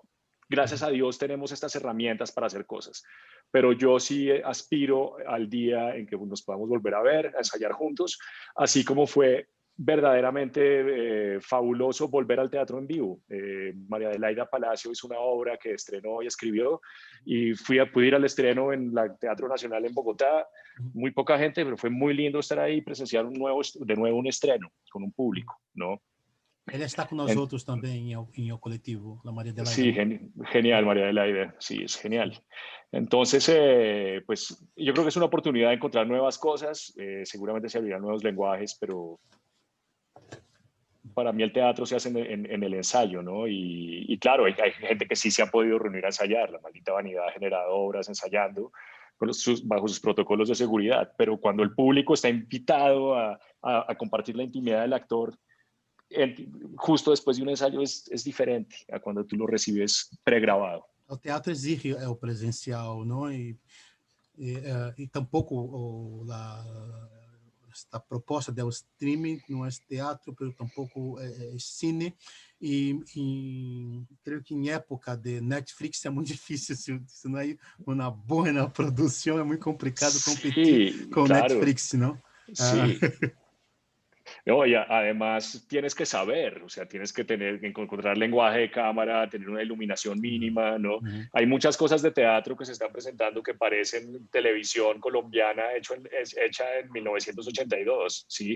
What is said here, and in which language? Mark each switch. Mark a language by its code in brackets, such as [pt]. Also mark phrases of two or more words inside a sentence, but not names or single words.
[es] Gracias a Dios tenemos estas herramientas para hacer cosas, pero yo sí aspiro al día en que nos podamos volver a ver, a ensayar juntos, así como fue verdaderamente fabuloso volver al teatro en vivo. María Adelaida Palacio hizo una obra que estrenó y escribió y pude ir al estreno en el Teatro Nacional en Bogotá. Muy poca gente, pero fue muy lindo estar ahí y presenciar de nuevo un estreno con un público, ¿no? [pt] Ela está com nós outros também em o coletivo, a Maria Adelaida, [es] Sí, ¿no? genial, María Adelaide. Sí, es genial. Entonces, pues yo creo que es una oportunidad de encontrar nuevas cosas. Seguramente se abrirán nuevos lenguajes, pero para mí el teatro se hace en el ensayo, ¿no? Y claro, hay gente que sí se ha podido reunir a ensayar. La maldita vanidad ha generado obras ensayando bajo sus protocolos de seguridad, pero cuando el público está invitado a compartir la intimidad del actor, justo después de un ensayo es diferente a cuando tú lo recibes pregrabado. [pt] O teatro exige o presencial, não? E tampouco esta proposta do streaming não é teatro, mas tampouco é cine. E creio que em época de Netflix é muito difícil, se não é uma boa produção, é muito complicado competir [es] Sí, [pt] com [es] claro, [pt] Netflix, não? [es] sí. No, y además tienes que saber, o sea, tienes que encontrar lenguaje de cámara, tener una iluminación mínima, ¿no? Hay muchas cosas de teatro que se están presentando que parecen televisión colombiana hecha en 1982, ¿sí?